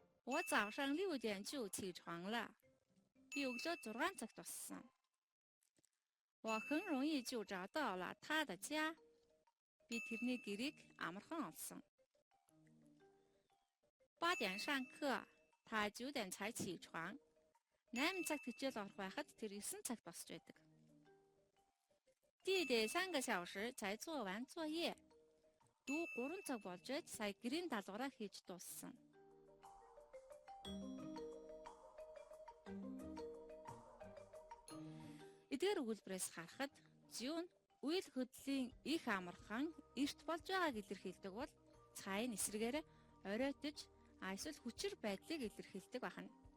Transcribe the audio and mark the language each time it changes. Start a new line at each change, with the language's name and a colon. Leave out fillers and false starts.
Chinese: 我早上6点就起床了.
Mongolian: Би өглөө 6 цагт болсон.
Chinese: 我很容易就找到了他的家.
Mongolian: Би тэрний гэрээг амархан олсон.
Chinese: 8点上课, та 9点才起床.
Mongolian: 8 цагт хичээл орох байхад тэр 9 цагт босч байдаг.
Chinese: 弟弟3个小时才做完作业.
Mongolian: Дүү 3 цаг болж байж сая гэрийн даалгавраа хийж дууссан. Эдгээр өгүүлбэрээс харахад зүүн үйл хөдлөлийн их амархан эрт болж байгааг илэрхийлдэг бол цайн эсрэгээр оройтож эсвэл хүчээр байдлыг илэрхийлдэг байна.